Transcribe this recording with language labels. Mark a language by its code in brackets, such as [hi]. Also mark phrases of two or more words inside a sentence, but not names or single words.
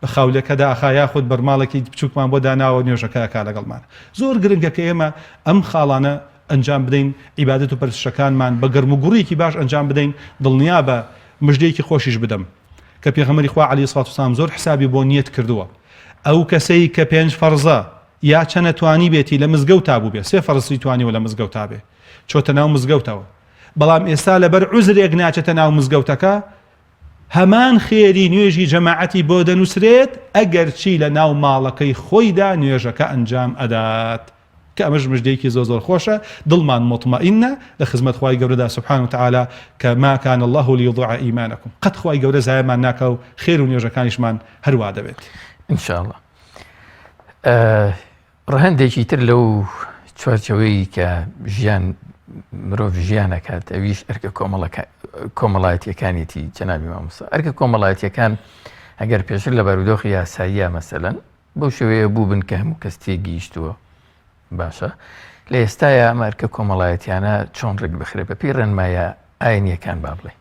[ckb] خاولەکەدا ئاخا یاخود بەرماڵێکی بچووکمان بۆ داناوە نوێژەکەیەکا لەگەڵمان زۆر گرنگە کە ئێمە ئەم خاڵانە ئەنجام بدەین عیبادەت و پەرستشەکانمان بە گەرم و گوڕێکی باش ئەنجام بدەین دڵنیا بە مژدەیەکی خۆشیش بدەم کە پێغەمبەری خوا [ar] عەلەیهی سڵات وسەلام [ckb] زۆر حسابی بۆ نیەت کردووە ئەو کەسەی کە 5 فەرزە یا چەنە توانی بێتی لە مزگەوتا بوو بێ 3 فەرزی توانیوە لە مزگەوتا بێ چۆتە ناو مزگەوتەوە بەڵام ئێستا لەبەر عوزرێک ناچێتە ناو مزگەوتەکە هەمان خێری نوێژی جەماعەتی بۆ دەنووسرێت ئەگەر چی لە ناو ماڵەکەی خۆیدا نوێژەکە ئەنجام ئەدات کە ئەمەش مژدەیەکی زۆر خۆشە دڵمان مطمئینە لە خزمەت خوای گەورەدا [ar] سبحانه وتعالى [ckb] کە [ar] ما كان الله ليضيع إيمانكم [ckb] قەت خوای گەورە زایەمان ناکە و خێر و نوێژەکانیشمان هەروە دەبێت [ar] إن شاء الله [ckb] ڕەهەندێکی تر لەو چوارچەوەی کە ژیان مرۆڤ ژیانەکات ئەویش ئەرکە کۆمەڵایەتیەکانێتی جەنابی مامۆستا ئەرکە کۆمەڵایەتیەکان ئەگەر پێشتر لە بارودۆخی یاساییە مەسەلەن بەو شێوەیە بوو بن کە هەموو کەس تێگەیشتووە باشە لە ئێستاە ئەمە ئەرکە کۆمەڵایەتیانە چۆن ڕێک بخرێ بە پێی ڕێنمایە ئاینیەکان با بڵێ